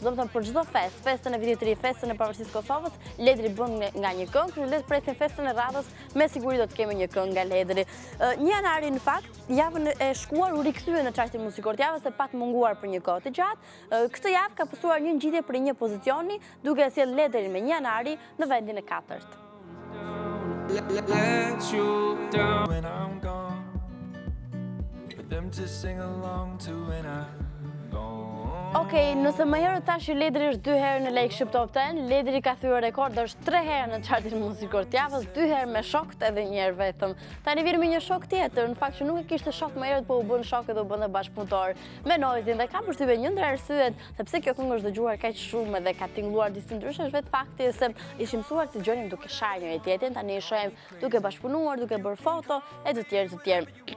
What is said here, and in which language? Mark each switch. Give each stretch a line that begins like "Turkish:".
Albanian: Do të thënë për çdo festë, festën e vitit të ri, festën e pavarësisë së Kosovës, Ledri bën nga një këngë, le të presim festën e radhës, me siguri do të kemi një këngë nga Ledri. 1 janari në fakt, javën e shkuar u rikthye në çartin muzikor të javës e pat munguar për një kohë të gjatë. Këtë javë ka pasur një ngjitje për një pozicioni, duke sjellë Ledrin me 1 janari në vendin e 4-të.
English: Let you down when I'm gone, for them to sing along to when I'm gone.
Albanian: Okej, nëse më herët tash Ledri është 2 herë në Shqip Top 10, Ledri ka thyer rekord, është 3 herë në çartin muzikor të javës, 2 herë me shok edhe 1 herë vetëm. Tani vjen me një shok tjetër, në fakt që nuk e kishte shok më herët, po u bën shok edhe u bën bashkëpunëtor me Noizin dhe kam përshtypjen një ndër arsyet sepse kjo këngë është dëgjuar kaq shumë dhe ka tingëlluar disi ndryshe është vetë fakti se ishim mësuar të dëgjojmë duke sharë njëri tjetrin, tani i shohim duke bashkëpunuar, duke bërë foto e të tjerë.